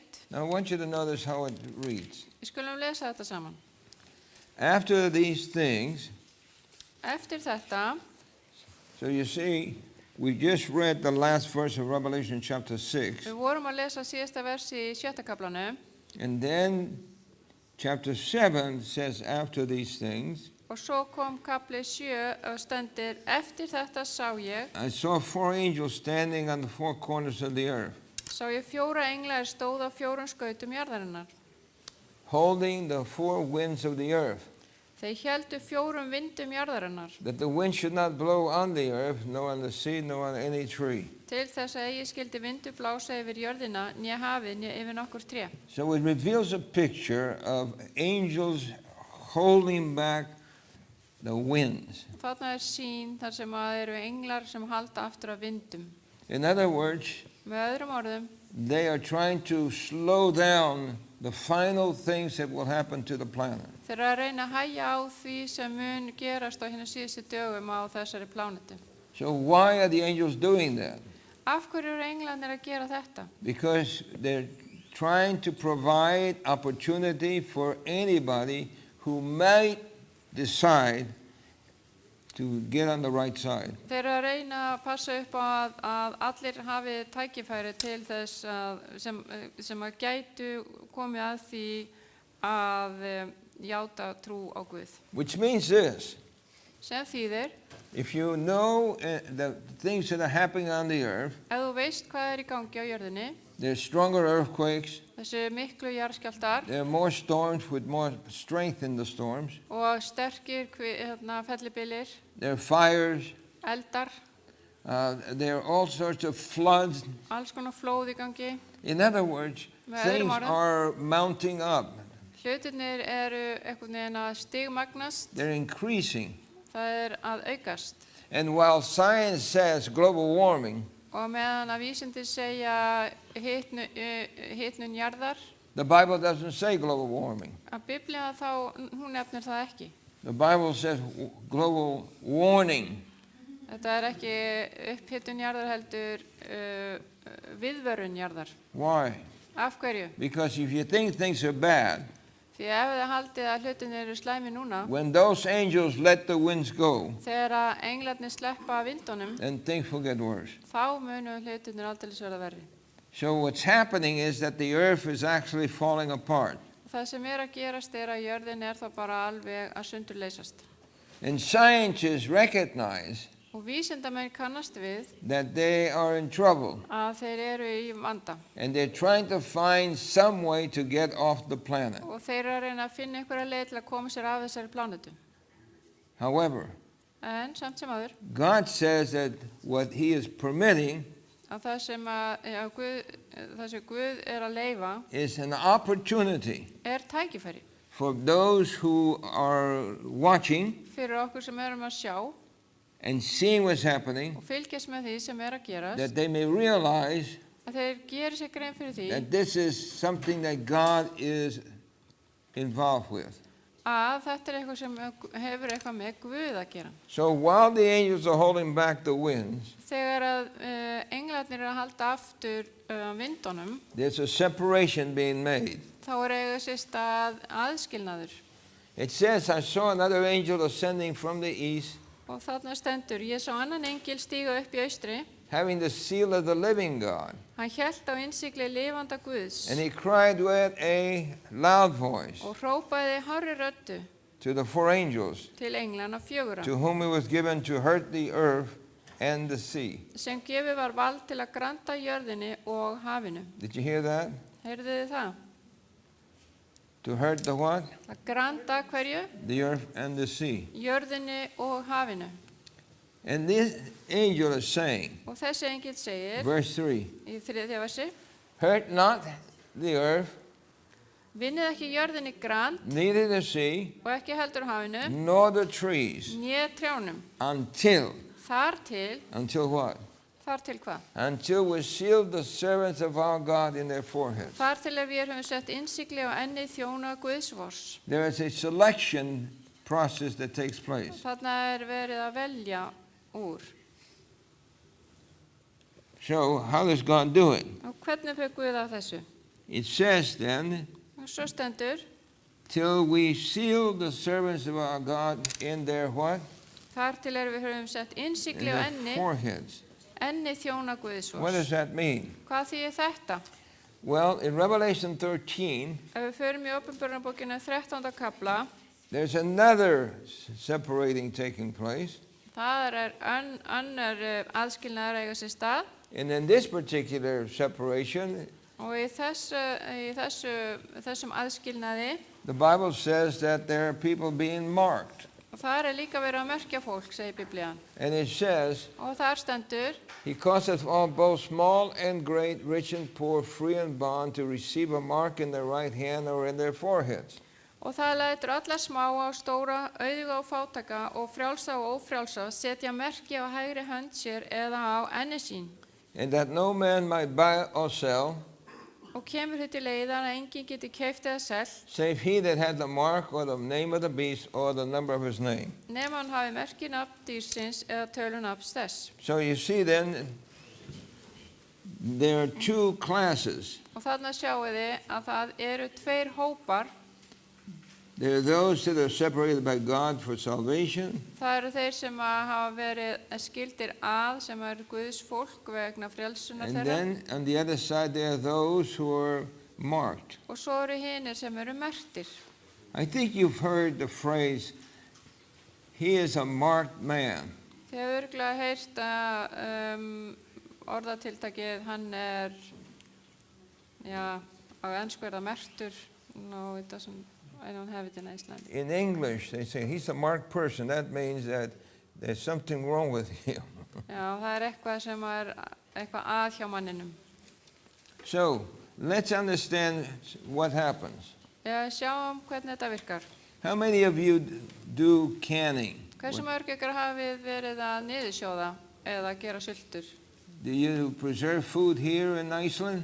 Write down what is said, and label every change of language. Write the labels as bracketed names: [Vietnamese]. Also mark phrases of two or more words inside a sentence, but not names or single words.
[English] Now I want you to notice how it reads. [Icelandic] Við skulum lesa þetta saman. [English] After these things, [Icelandic] Eftir þetta, [English] so you see, we just read the last verse of Revelation chapter 6, [Icelandic] við vorum að lesa síðasta versi í 7. kaflanum [English] and then chapter 7 says after these things, [Icelandic] og svo kom kapli 7 og stendur, eftir þetta sá ég, [English] I saw 4 angels standing on the 4 corners of the earth, [Icelandic] sá ég 4 englar stóð á 4 skautum jarðarinnar. [English] holding the 4 winds of the earth, [Icelandic] Þeir héldu 4 vindum jarðarinnar [English] that the wind should not blow on the earth, nor on the sea, nor on any tree. [Icelandic] til þess að eigi skildi vindur blása yfir jörðina, né hafið, né yfir nokkur tré. [English] So it reveals a picture of angels holding back the winds. [Icelandic] Þarna er sýn þar sem að eru englar sem halda aftur af vindum. [English] In other words, [Icelandic] Með öðrum orðum, [English] they are trying to slow down the final things that will happen to the planet. [Icelandic] þeir eru að reyna að hægja á því sem mun gerast á hérna síðustu dögum á þessari plánetu. [English] So why are the angels doing that? [Icelandic] Af hverju eru englarnir að gera þetta? [English] Because they're trying to provide opportunity for anybody who might decide to get on the right side. [Icelandic] Þeir eru að reyna að passa upp á að allir hafi tækifæri til þess sem að gætu komið að því að játa trú á Guð. [English] Which means this, [Icelandic] Sem þýðir, [English] if you know the things that are happening on the earth, [Icelandic] ef þú veist hvað er í gangi á jörðinni, [English] there's stronger earthquakes, [Icelandic] þessi miklu jarðskjálftar [English] there are more storms with more strength in the storms, [Icelandic] og sterkir fellibyljir, [English] there are fires, [Icelandic] eldar, [English] there are all sorts of floods. [Icelandic] alls konar flóð í gangi. [English] In other words, [Icelandic] Með [English] things [Icelandic] öðrum orðum. [English] are mounting up. [Icelandic] Hlutirnir eru einhvern veginn að stigmagnast, [English] They're increasing. [Icelandic] það er að aukast. [English] And while science says global warming, [Icelandic] Og meðan að vísindi segja hitnun jarðar, [English] the Bible doesn't say global warming. [Icelandic] að Biblía þá, hún nefnir það ekki. [English] The Bible says global warning. [Icelandic] Þetta er ekki upphitun jarðar heldur viðvörun jarðar. [English] Why? [Icelandic] Af hverju? [English] Because if you think things are bad, [Icelandic] Því ef þið haldið að hlutinir eru slæmi núna, [English] when those angels let the winds go, [Icelandic] þegar að englarnir sleppa vindunum, [English] then things will get worse. [Icelandic] þá munu hlutinir aldeilis verða verri. [English] So what's happening is that the earth is actually falling apart. [Icelandic] Það sem er að gerast er að jörðin er þá bara alveg að sundurleysast. [English] And scientists recognize [Icelandic] Og vísindamenn kannast við [English] that they are in trouble. [Icelandic] að þeir eru í vanda [English] And they're trying to find some way to get off the planet. [Icelandic] og þeir eru að reyna að finna einhverja leið til að koma sér af þessari plánetu. [English] However, [Icelandic] En samt sem áður, [English] God says that what he is permitting [Icelandic] að það sem Guð er að leyfa [English] is an opportunity [Icelandic] er tækifæri [English] for those who are watching [Icelandic] fyrir okkur sem erum að sjá [English] and seeing what's happening, [Icelandic] og fylgjast með því sem er að gerast, [English] that they may realize [Icelandic] að þeir geri sér grein fyrir því [English] that this is something that God is involved with. [Icelandic] að þetta er eitthvað sem hefur eitthvað með Guð að gera. [English] So while the angels are holding back the winds, [Icelandic] Þegar að englarnir eru að halda aftur vindunum, [English] there's a separation being made. [Icelandic] þá er eiga sér stað aðskilnaður. [English] It says, I saw another angel ascending from the east, [Icelandic] Og þarna stendur, ég sá annan engil stíga upp í austri, [English] having the seal of the living God. [Icelandic] hann hélt á innsigli lifanda Guðs [English] And he cried with a loud voice [Icelandic] og hrópaði hárri röddu [English] to the 4 angels, [Icelandic] til englana 4, [English] to whom it was given to hurt the earth and the sea. [Icelandic] sem gefið var vald til að granda jörðinni og hafinu. [English] Did you hear that? [Icelandic] Heyrðu þið það? [English] To hurt the what? [Icelandic] Að granda hverju? [English] The earth and the sea. [Icelandic] Jörðinni og hafinu. [English] And this angel is saying, [Icelandic] Og þessi engil segir [English] verse 3, [Icelandic] í 3. versi, [English] hurt not the earth, [Icelandic] Vinnið ekki jörðinni grann [English] neither the sea, [Icelandic] og ekki heldur hafinu, [English] nor the trees, [Icelandic] né trjánum. [English] until Until what? [Icelandic] þar til hvað? [English] Until we seal the servants of our God in their foreheads. [Icelandic] Þar til við höfum sett innsigli á ennið þjóna Guðsvors. [English] There is a selection process that takes place. [Icelandic] Þarna verið að velja úr. [English] So how does God do it? [Icelandic] Og hvernig fyrir Guð að þessu? [English] It says then, [Icelandic] Og svo stendur, [English] till we seal the servants of our God in their what? [Icelandic] þar til við höfum sett [English] In [Icelandic] innsigli á [English] their foreheads. [Icelandic] ennið þjóna [English] What [Icelandic] Guðsvors. [English] does that mean? [Icelandic] Hvað þýðir þetta? [English] Well, in Revelation 13, [Icelandic] Ef við förum í Opinberunarbókina 13. kapla, [English] there's another separating taking place. [Icelandic] það annar aðskilnaður að eiga sér stað. [English] And in this particular separation, [Icelandic] Og í þessum aðskilnaði, [English] the Bible says that there are people being marked. [Icelandic] og þar líka verið að merkja fólk, segir Biblían. [English] And it says, [Icelandic] Og þar stendur, [English] He causeth all, both small and great, rich and poor, free and bond, to receive a mark in their right hand or in their foreheads. [Icelandic] og það lætur alla smáa og stóra, auðuga og fátaka og frjálsa og ófrjálsa setja merki á hægri hönd sér eða á enni sín. [English] And that no man might buy or sell, [Icelandic] Og kemur því til leiðar að enginn geti keypt eða selt, [English] save he that had the mark or the name of the beast or the number of his name. [Icelandic] nema hann hafi merki nafn dýrsins eða tölu nafns þess. [English] So you see then, there are two classes. [Icelandic] Og þarna sjáu þið að það eru tveir hópar. [English] There are those that are separated by God for salvation, [Icelandic] Það eru þeir sem hafa verið skildir að, sem eru Guðs fólk vegna frelsunar [English] and [Icelandic] þeirra. [English] then on the other side there are those who are marked. [Icelandic] Og svo eru hinir sem eru merktir. [English] I think you've heard the phrase, he is a marked man. [Icelandic] Þið hefur örugglega heyrt að orðatiltakið hann já, á ensku það merktur. [English] No, it doesn't, I don't have it in Iceland. In English, they say he's a marked person. That means that there's something wrong with him. [Icelandic] Já, það eitthvað sem eitthvað að hjá manninum. [English] So, let's understand what happens. [Icelandic] Já, sjáum hvernig þetta virkar. [English] How many of you do canning? [Icelandic] Hversu mörg ykkur hafið verið að niðursjóða eða gera sultur? [English] Do you preserve food here in Iceland?